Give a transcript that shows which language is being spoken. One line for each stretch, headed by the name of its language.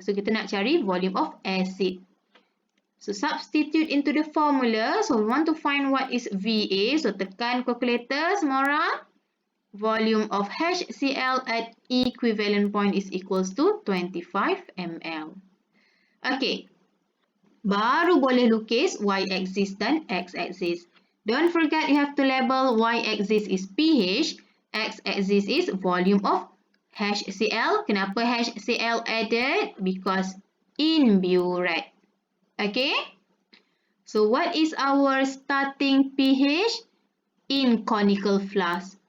English: So
Malay: kita nak cari
English: volume of acid. So substitute into the formula. So we want to find what is VA. So
Malay: tekan calculator semua orang.
English: Volume of HCl at equivalent point is equals to 25 ml. Okay.
Malay: Baru boleh lukis y-axis dan x-axis.
English: Don't forget you have to label y-axis is pH, x-axis is volume of HCl. Kenapa HCl added? Because in burette. Okay? So what is our starting pH? In conical flask.